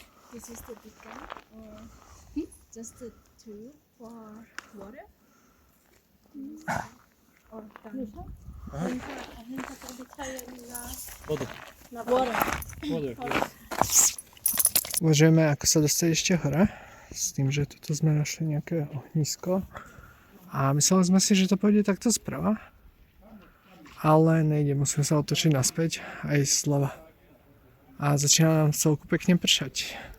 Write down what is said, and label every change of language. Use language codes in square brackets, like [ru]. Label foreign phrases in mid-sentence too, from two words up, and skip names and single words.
[en] This is the beacon, or just the tube for water. Or [sk] Vodu. [en] water. [sk] Vodu. Uvažujeme, ako sa dostať ešte hore. s tým, že toto sme našli nejaké ohnisko. A mysleli sme si, že to pôjde takto sprava. Ale nejde, musíme sa otočiť naspäť aj zľava. A začína nám celku pekne pršať.